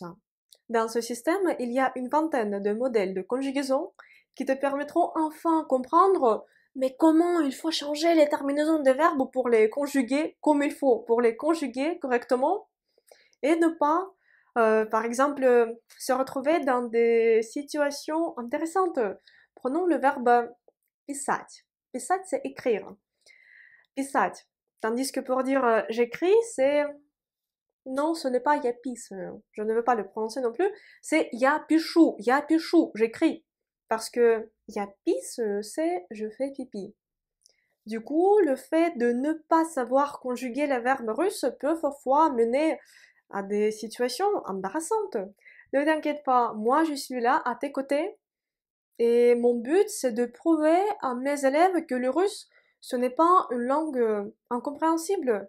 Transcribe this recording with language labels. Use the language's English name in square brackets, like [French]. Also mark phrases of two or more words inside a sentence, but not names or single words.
[French] Dans ce système, il y a une vingtaine de modèles de conjugaison qui te permettront enfin comprendre mais comment il faut changer les terminaisons des verbes pour les conjuguer comme il faut, pour les conjuguer correctement et ne pas, par exemple, se retrouver dans des situations intéressantes. Prenons le verbe [Russian] писать. Писать, [French] c'est écrire. Писать. Tandis que pour dire j'écris, c'est... Non, ce n'est pas [Russian] я писаю. [French] Je ne veux pas le prononcer non plus. [Russian] C'est я пишу, [French] j'écris. Parce que [Russian] я писаю, [French] c'est je fais pipi. Du coup, le fait de ne pas savoir conjuguer les verbes russes peut parfois mener à des situations embarrassantes. Ne t'inquiète pas, moi je suis là à tes côtés et mon but c'est de prouver à mes élèves que le russe ce n'est pas une langue incompréhensible.